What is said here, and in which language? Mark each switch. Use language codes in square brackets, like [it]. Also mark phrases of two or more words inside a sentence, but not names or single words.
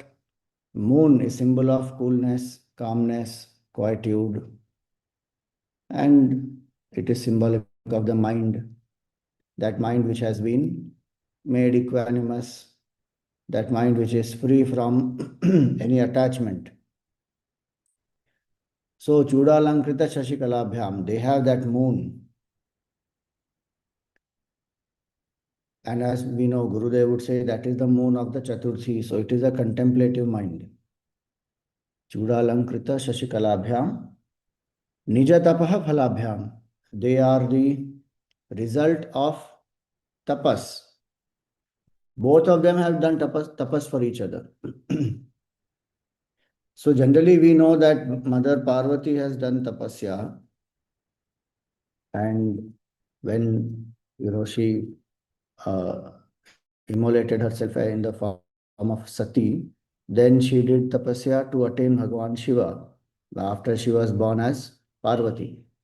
[en] Moon is symbol of coolness, calmness, quietude, and it is symbolic of the mind. That mind which has been made equanimous, that mind which is free from any attachment. [sa] So cūḍālaṅkṛta-śaśi-kalā, [en] they have that moon. And as we know, Gurudev would say that is the moon of the Chaturthi. So it is a contemplative mind. [sa] cūḍālaṅkṛta-śaśi-kalā, nija-tapaḥ phalābhyāṁ. [en] They are the result of tapas. Both of them have done tapas for each other. So generally we know that Mother Parvati has done tapasya, and when she immolated herself in the form of Sati, then she did tapasya to attain Bhagwan Shiva after she was born as Parvati.